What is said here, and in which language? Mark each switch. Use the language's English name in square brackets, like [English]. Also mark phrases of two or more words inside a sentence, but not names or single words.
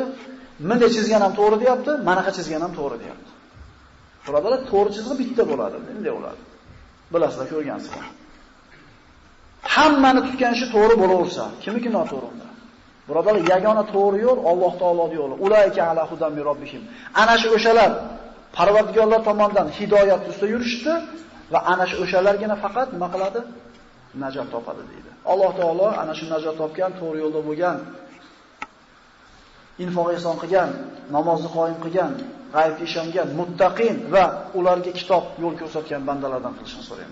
[Uzbek] Menday chizgan ham to'g'ri deyapti, manaqa chizgan ham to'g'ri deyapti. Birodarlar, to'g'ri chizig'i bitta bo'ladi, bunday bo'ladi. Bilasizlar, ko'rgansizlar. Hammani tutgan ishi to'g'ri bo'laversa, kimiki noto'g'ri unda. Birodarlar, yagona to'g'ri yo'l Alloh taoloning yo'li. [Arabic] أولئك على هدى من ربهم. [Uzbek] Ana shu o'shalar Parvardigorlar tomonidan hidoyat ustida yurishdi va ana shu o'shalargina faqat nima qiladi? Najot topadi deydi. Alloh taolo ana shu najot topgan, to'g'ri yo'lda bo'lgan, infoq ihson qilgan, namozni qoyim qilgan, g'aybga ishongan, muttaqin va ularga kitob yo'l ko'rsatgan bandalardan qilishni so'raymiz.